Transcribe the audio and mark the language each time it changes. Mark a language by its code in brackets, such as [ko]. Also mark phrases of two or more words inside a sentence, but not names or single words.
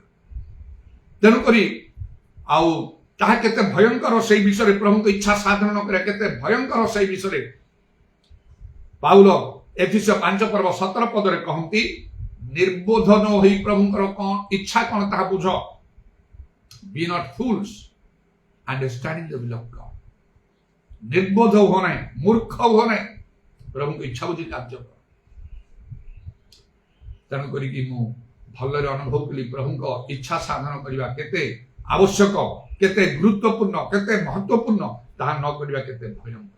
[or] ତେଣୁକରି ଆଉ ତାହା କେତେ ଭୟଙ୍କର ସେଇ ବିଷୟରେ, ପ୍ରଭୁଙ୍କ ଇଚ୍ଛା ସାଧନ ନ କରିବା କେତେ ଭୟଙ୍କର ସେଇ ବିଷୟରେ ପାଉଲ ଏଫେସୀୟ 5:17 କହନ୍ତି, ନିର୍ବୋଧ ନ ହୋଇ ପ୍ରଭୁଙ୍କର କଣ ଇଚ୍ଛା କଣ ତାହା ବୁଝ। [en] Be not fools, understanding the will of God. [or] ନିର୍ବୋଧ ହୁଅ ନାହିଁ, ମୂର୍ଖ ହୁଅ ନାହିଁ, ପ୍ରଭୁଙ୍କ ଇଚ୍ଛା ବୁଝି କାର୍ଯ୍ୟ କର। ତେଣୁ କରିକି ମୁଁ ଭଲରେ ଅନୁଭବ କଲି ପ୍ରଭୁଙ୍କ ଇଚ୍ଛା ସାଧନ କରିବା କେତେ ଆବଶ୍ୟକ, କେତେ ଗୁରୁତ୍ୱପୂର୍ଣ୍ଣ, କେତେ ମହତ୍ୱପୂର୍ଣ୍ଣ, ତାହା ନ କରିବା କେତେ ଭୟଙ୍କର।